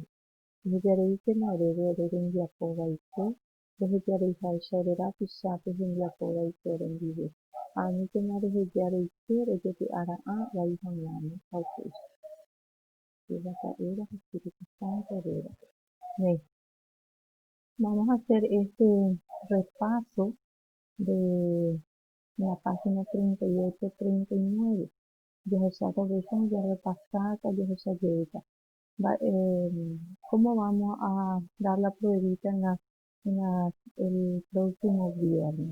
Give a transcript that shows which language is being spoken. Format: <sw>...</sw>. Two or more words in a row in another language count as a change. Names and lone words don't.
<gn>Ehejareíkena oréve ore rembiapovaite rohejareiháicha ore rapichápe hembiapovaite rendive. Ha aníkena rehejareike rejepy'ara'ã vai hag̃uáme ha upéicha. Túva, ta'ýra ha Espíritu Santo rérape.</gn> <es>Vamos a hacer este repaso de la página 38-39.</es> <gn>Jahecháta</gn> <es>version ya repasada,</es> <gn>jahechajeýta.</gn> <es>¿Cómo vamos a dar la pruebita el próximo viernes?</es>